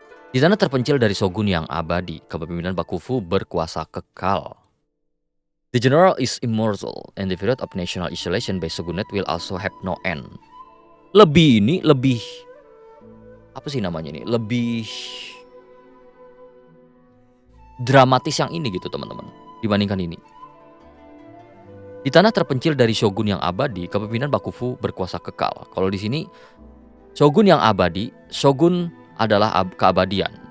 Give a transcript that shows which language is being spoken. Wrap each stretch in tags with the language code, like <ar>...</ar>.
<id>Di sana terpencil dari shogun yang abadi, kepemimpinan Bakufu berkuasa kekal.</id> <en>The general is immortal and the period of national isolation by shogunate will also have no end.</en> <id>Lebih apa sih namanya ini? Lebih dramatis yang ini gitu teman-teman dibandingkan ini. Di tanah terpencil dari shogun yang abadi, kepemimpinan Bakufu berkuasa kekal. Kalau di sini shogun yang abadi, shogun adalah keabadian.</id>